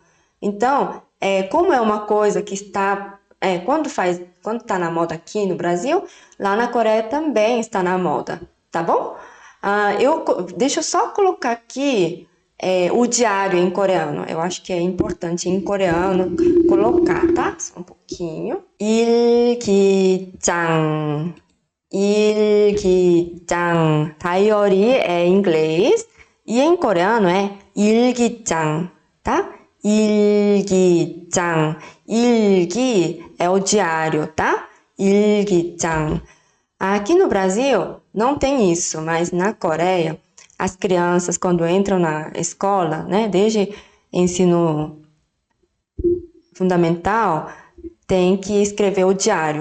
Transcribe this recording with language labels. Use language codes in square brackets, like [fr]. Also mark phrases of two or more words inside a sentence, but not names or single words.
[pt] Então, como é uma coisa que está, quando está na moda aqui no Brasil, lá na Coreia também está na moda, tá bom? Deixa eu só colocar aqui o diário em coreano. Eu acho que é importante em coreano colocar, tá? Só um pouquinho. [ko] 일기장, 일기장. [pt] Diary é em inglês e em coreano é 일기장, tá? 일기장. 일기 é o diário, tá? [ko] 일기장. [pt] Aqui no Brasil não tem isso, mas na Coreia, as crianças, quando entram na escola, né, desde ensino fundamental, tem que escrever o diário.